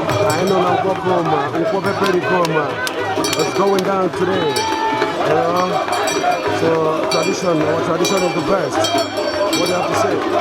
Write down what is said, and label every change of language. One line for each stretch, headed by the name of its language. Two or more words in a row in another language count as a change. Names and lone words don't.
Igbo: Anyị nọ na Nkwọ Kroma, Nkwọ Peperi Kroma.
English: It's going down today. You know? So tradition, our tradition is the best. What do you have to say?